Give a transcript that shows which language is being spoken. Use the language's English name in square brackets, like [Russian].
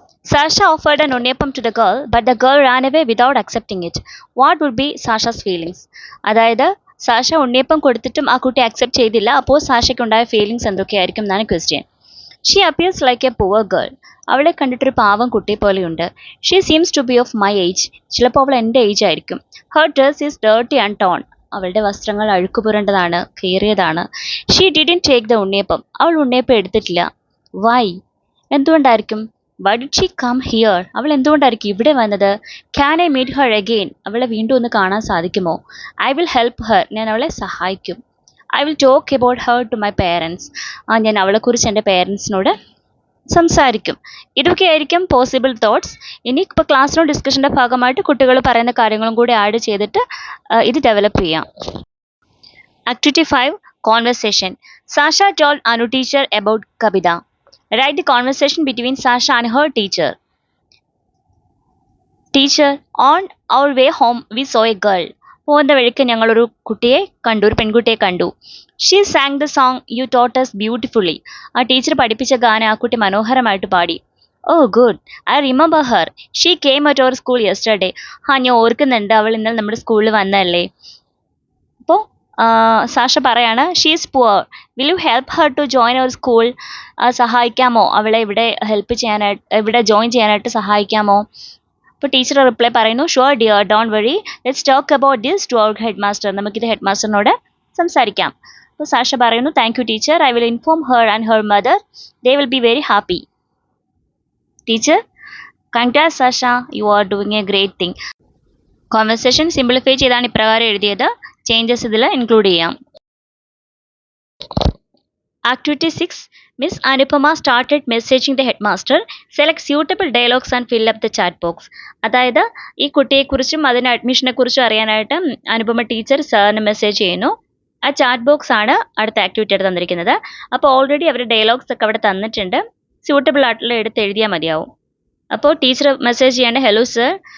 [English] Sasha offered an unniyapam to the girl, but the girl ran away without accepting it. What would be Sasha's feelings? [Malayalam] അതായത് Sasha ഉണ്ണിയപ്പം കൊടുത്തിട്ടും ആ കുട്ടി accept ചെയ്തില്ല. അപ്പോൾ സാഷയ്ക്ക് ഉണ്ടായ feelings എന്തൊക്കെയായിരിക്കും എന്നാണ് question. [English] She appears like a poor girl. [Malayalam] അവളെ കണ്ടിട്ടൊരു പാവം കുട്ടി പോലെയുണ്ട്. [English] She seems to be of my age. [Malayalam] ചിലപ്പോൾ അവൾ എൻ്റെ ഏജ് ആയിരിക്കും. [English] Her dress is dirty and torn. [Malayalam] അവളുടെ വസ്ത്രങ്ങൾ അഴുക്കുപുരണ്ടതാണ്, കീറിയതാണ്. [English] She didn't take the unniyappam. [Malayalam] അവൾ ഉണ്ണിയപ്പം എടുത്തിട്ടില്ല. [English] Why? [Malayalam] എന്തുകൊണ്ടായിരിക്കും? [English] Why did she come here? [Malayalam] അവൾ എന്തുകൊണ്ടായിരിക്കും ഇവിടെ വന്നത്? [English] Can I meet her again? [Malayalam] അവളെ വീണ്ടും ഒന്ന് കാണാൻ സാധിക്കുമോ? [English] I will help her. [Malayalam] ഞാൻ അവളെ സഹായിക്കും. [English] I will talk about her to my parents. [Malayalam] ഞാൻ അവളെക്കുറിച്ച് എൻ്റെ പേരൻസിനോട് സംസാരിക്കും. ഇതൊക്കെയായിരിക്കും പോസിബിൾ തോട്ട്സ്. ഇനി ഇപ്പോൾ ക്ലാസ് റൂം ഡിസ്കഷൻ്റെ ഭാഗമായിട്ട് കുട്ടികൾ പറയുന്ന കാര്യങ്ങളും കൂടി ആഡ് ചെയ്തിട്ട് ഇത് ഡെവലപ്പ് ചെയ്യാം. [English] Activity 5. Conversation. Sasha told Anu teacher about Kabita. Write the conversation between Sasha and her teacher. Teacher, on our way home we saw a girl. [Malayalam] പോകുന്ന വഴിക്ക് ഞങ്ങളൊരു കുട്ടിയെ കണ്ടു, ഒരു പെൺകുട്ടിയെ കണ്ടു. [English] She sang the song you taught us beautifully. [Malayalam] ആ teacher പഠിപ്പിച്ച ഗാനം ആ കുട്ടി മനോഹരമായിട്ട് പാടി. [English] Oh good, I remember her. She came at our school yesterday. [Malayalam] ഞാൻ ഓർക്കുന്നുണ്ട്, അവൾ ഇന്നലെ നമ്മുടെ സ്കൂളിൽ വന്നതല്ലേ. അപ്പോൾ സാഷ പറയാണ്, [English] She is poor. Will you help her to join our school? [Malayalam] സഹായിക്കാമോ അവളെ ഇവിടെ ഹെൽപ്പ് ചെയ്യാനായിട്ട്, ഇവിടെ ജോയിൻ ചെയ്യാനായിട്ട് സഹായിക്കാമോ? അപ്പോൾ ടീച്ചർ റിപ്ലൈ പറയുന്നു, [English] Sure dear, don't worry, let's talk about this to our head master. [Malayalam] നമുക്കിത് ഹെഡ് മാസ്റ്ററിനോട് സംസാരിക്കാം. അപ്പോൾ സാഷ പറയുന്നു, [English] Thank you teacher, I will inform her and her mother, they will be very happy. Teacher, congrats Sasha, you are doing a great thing. [Malayalam] Conversation simplify ചെയ്താണ് ഇപ്രകാരം എഴുതിയത്. Changes ഇതിൽ include ചെയ്യാം. [English] Activity 6. Miss Anupama started messaging the headmaster. Select suitable dialogues and fill up the chat box. [Malayalam] അതായത് ഈ കുട്ടിയെക്കുറിച്ചും അതിന് അഡ്മിഷനെ കുറിച്ചും അറിയാനായിട്ട് അനുപമ ടീച്ചർ സാറിന് മെസ്സേജ് ചെയ്യുന്നു. ആ ചാറ്റ് ബോക്സ് ആണ് അടുത്ത ആക്ടിവിറ്റി ആയിട്ട് തന്നിരിക്കുന്നത്. അപ്പോൾ ഓൾറെഡി അവർ ഡയലോഗ്സ് ഒക്കെ അവിടെ തന്നിട്ടുണ്ട്. സ്യൂട്ടബിൾ ആയിട്ടുള്ള എടുത്ത് എഴുതിയാൽ മതിയാവും. അപ്പോൾ ടീച്ചർ മെസ്സേജ് ചെയ്യേണ്ട ഹലോ സർ.